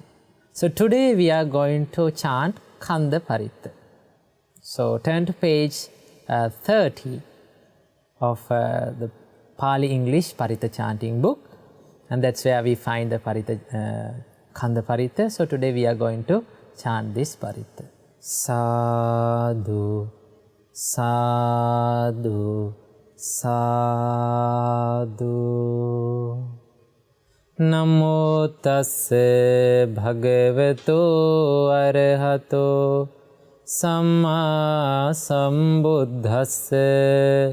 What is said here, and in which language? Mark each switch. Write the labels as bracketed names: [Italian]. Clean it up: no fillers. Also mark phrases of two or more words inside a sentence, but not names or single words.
[English] So today we are going to chant Kanda Pirith. So turn to page 30 of the Pali English Pirith chanting book, and that's where we find the Kanda Pirith. So today we are going to chant this Pirith. Sadhu, sadhu, sadhu. [Pali] Namo tasse bhagavato arahato samma sambuddhasse.